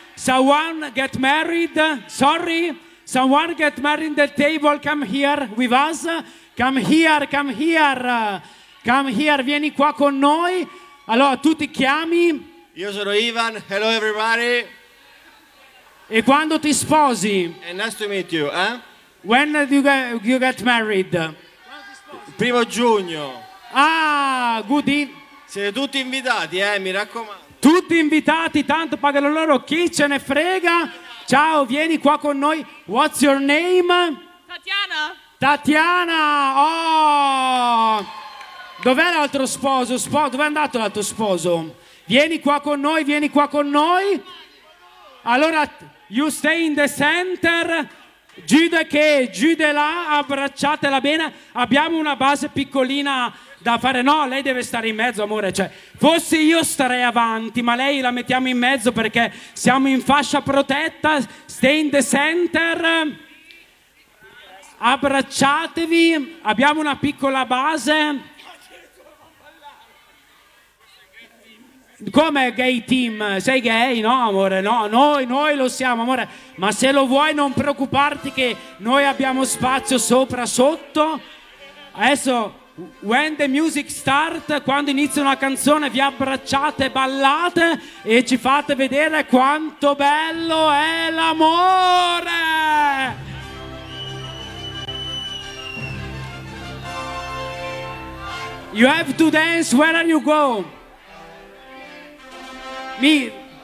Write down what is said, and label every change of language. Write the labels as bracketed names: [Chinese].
[English] Someone get married, sorry? Someone get married in the table, come here with us. Come here, come here. Come here, [Italian] vieni qua con noi. Allora, tu ti chiami? Io sono Ivan, [English] hello everybody. [Italian] E quando ti sposi? [English] And nice to meet you, eh? When do you get married? [Italian] Primo giugno. [English] Ah, goody. [Italian] Siete tutti invitati, mi raccomando. Tutti invitati, tanto pagano loro, chi ce ne frega? Ciao, vieni qua con noi. [English] What's your name? [Italian] Tatiana. Tatiana, oh! Dov'è l'altro sposo? Dove è andato l'altro sposo? Vieni qua con noi, vieni qua con noi. Allora, [English] you stay in the center. [Italian] Gide che, gide là, abbracciatela bene. Abbiamo una base piccolina da fare. No, lei deve stare in mezzo, amore. Cioè, forse io starei avanti, ma lei la mettiamo in mezzo perché siamo in fascia protetta. [English] Stay in the center. [Italian] Abbracciatevi. Abbiamo una piccola base. [English] Come gay team? [Italian] Sei gay? No, amore, no, noi lo siamo, amore. Ma se lo vuoi non preoccuparti che noi abbiamo spazio sopra, sotto. Adesso, [English] when the music start, [Italian] quando inizia una canzone, vi abbracciate, ballate e ci fate vedere quanto bello è l'amore! [English] You have to dance, where are you going? Me,